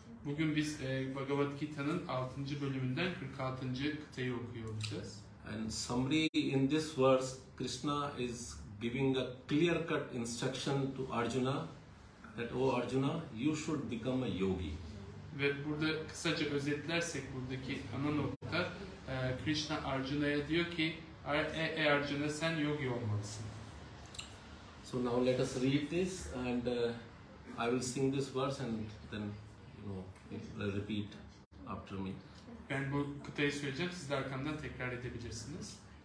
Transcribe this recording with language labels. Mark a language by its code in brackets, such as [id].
[tr] Bugün biz Bhagavad-gītā'nın 6. bölümünden 46. kıtayı okuyor olacağız. [en] And summary in this verse, Krishna is giving a clear-cut instruction to Arjuna that, "Oh Arjuna, you should become a yogi." [tr] Ve burada kısaca özetlersek buradaki ana nokta Krishna Arjuna'ya diyor ki Arjuna sen yogi olmalısın. [en] So now let us read this and I will sing this verse and then repeat after me. [tr] Ben bu kıtayı söyleyeceğim, siz de arkamdan tekrar edebilirsiniz.